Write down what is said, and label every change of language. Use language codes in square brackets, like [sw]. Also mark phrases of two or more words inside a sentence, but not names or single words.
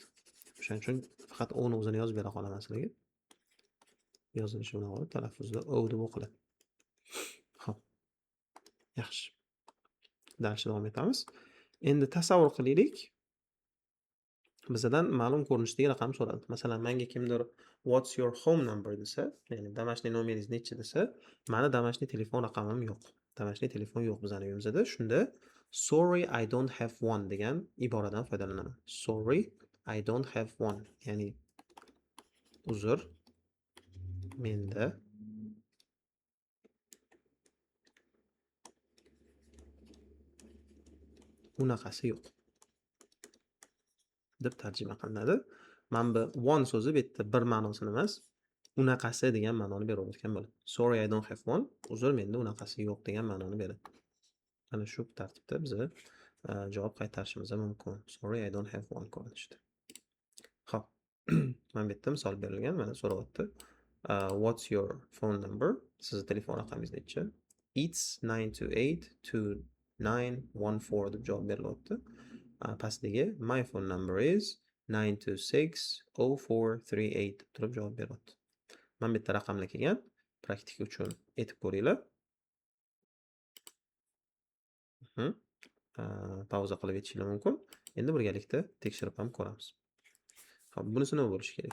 [uz] O'shaning uchun faqat o ni o'zini yozib bera qolaman sizlarga. Yozilishi bilan olib talaffuzda o deb o'qiladi. Xo'p. Yaxshi. Darsga davom etamiz. Endi tasavvur qilaylik. Bizdan ma'lum ko'rinishdagi raqam so'raldi. Masalan, menga kimdir [en] what's your home number [uz] desa, ya'ni damashniy nomeringiz necha desa, meni damashniy telefon raqamim yo'q. Damashniy telefon yo'q bizning uyimizda. Shunda [en] sorry I don't have one [uz] degan iboradan foydalanaman. [en] Sorry I don't have one. [uz] Ya'ni uzr menda unaqasi yo'q deb tarjima qilinadi. Mana bu one so'zi bu yerda bir ma'nosini emas, unaqasi degan ma'noni berayotgan bo'ladi. [en] Sorry I don't have one. [uz] Uzr menda unaqasi yo'q degan ma'noni beradi. Mana shu tartibda biz javob qaytarishimiz mumkin. [en] Sorry I don't have one [uz] ko'rinishda. Xo'p. Mana bu yerda misol berilgan, mana so'rayapti. [en] What's your phone number? [uz] Sizning telefon raqamingiz necha? It's 9282914 deb javob berilyapti. Pastiga [en] my phone number is [uz] 9260438 deb turib javob beryapti. Mana bu yerda raqamlar kelgan. Praktika uchun aytib ko'ringlar. Pauza qilib aytishingiz mumkin. Endi birgalikda tekshirib ham ko'ramiz. Xo'p, bunisi nima bo'lishi kerak?